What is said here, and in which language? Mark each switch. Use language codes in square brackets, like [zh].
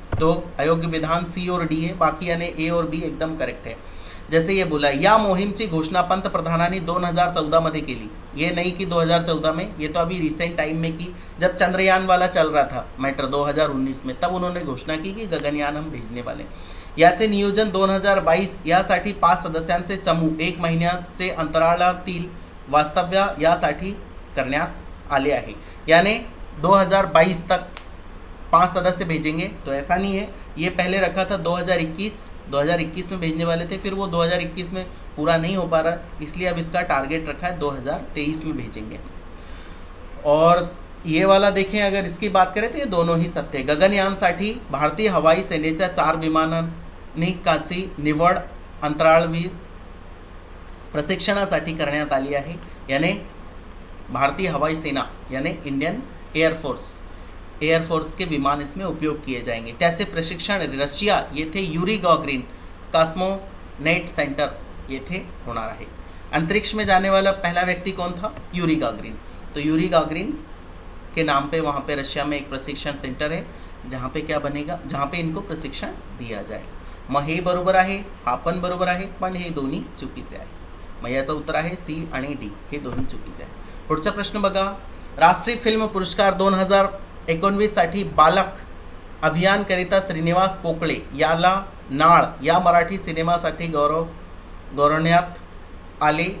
[hi] तो अयोग्य विधान सी और डी है, बाकी यानी ए और बी एकदम करेक्ट है। जैसे ये बोला, [mr] या मोहीमची घोषणा पंतप्रधानांनी 2014 मध्ये केली, [hi] ये नहीं की 2014 में, ये तो अभी रिसेंट टाइम में की, जब चंद्रयान वाला चल रहा था मैटर 2019 में, तब उन्होंने घोषणा की कि गगनयान हम भेजने वाले। [mr] याचे नियोजन 2022 यासाठी 5 सदस्यांचे चमू 1 महिन्याचे अंतराळातील वास्तव्य यासाठी करण्यात आले आहे। [hi] यानी 2022 तक 5 सदस्य भेजेंगे, तो ऐसा नहीं है, ये पहले रखा था 2021 में भेजने वाले थे, फिर वो 2021 में पूरा नहीं हो पा रहा, इसलिए अब इसका टारगेट रखा है 2023 में भेजेंगे। और ये वाला देखें, अगर इसकी बात करें तो ये दोनों ही सत्य है। [mr] गगनयानसाठी भारतीय हवाई सेनेच्या 4 विमानांची निवड अंतराळवीर प्रशिक्षणासाठी करण्यात आली आहे। [hi] यानी भारतीय हवाई सेना यानी इंडियन एयरफोर्स के विमान इसमें उपयोग किए जाएंगे। [mr] त्याचे प्रशिक्षण रशिया येथे युरी गॉगरिन कॉस्मोनेट सेंटर येथे होणार आहे। [hi] अंतरिक्ष में जाने वाला पहला व्यक्ति कौन था? Yuri Gagarin. तो यूरी गागरिन के नाम पे वहाँ पे रशिया में एक प्रशिक्षण सेंटर है, जहाँ पे क्या बनेगा, जहाँ पे इनको प्रशिक्षण दिया जाएगा। [mr] मग हे बरोबर आहे, हा पण बरोबर आहे, पण हे दोन्ही चुकीचे आहे। मग याचं उत्तर आहे सी आणि डी, हे दोन्ही चुकीचे आहे। पुढचा प्रश्न बघा, राष्ट्रीय फिल्म पुरस्कार 2019 साठी बालक अभियानकरिता श्रीनिवास पोकळे याला नाळ या मराठी सिनेमासाठी गौरवण्यात आले।